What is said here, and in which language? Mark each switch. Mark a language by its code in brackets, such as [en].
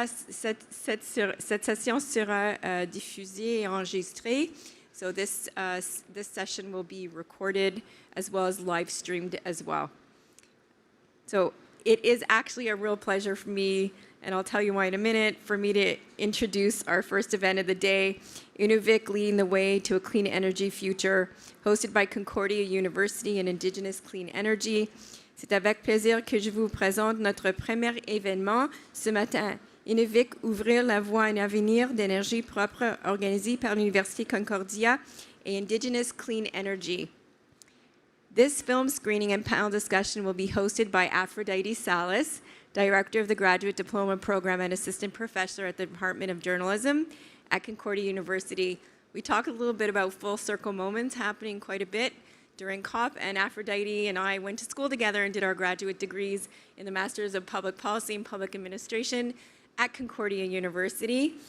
[en] Cette session sera diffusée et enregistrée, so this session will be recorded as well as live streamed as well. So it is actually a real pleasure for me, and I'll tell you why in a minute, for me to introduce our first event of the day, Innavik Leading the Way to a Clean Energy Future, hosted by Concordia University and Indigenous Clean Energy. [fr] C'est avec plaisir que je vous présente notre premier événement ce matin. Innavik, ouvrir la voie à un avenir d'énergie propre organisé par l'Université Concordia et Indigenous Clean Energy. [en] This film screening and panel discussion will be hosted by Aphrodite Salas, Director of the Graduate Diploma Program and Assistant Professor at the Department of Journalism at Concordia University. We talked a little bit about full circle moments happening quite a bit during COP, and Aphrodite and I went to school together and did our graduate degrees in the Masters of Public Policy and Public Administration at Concordia University.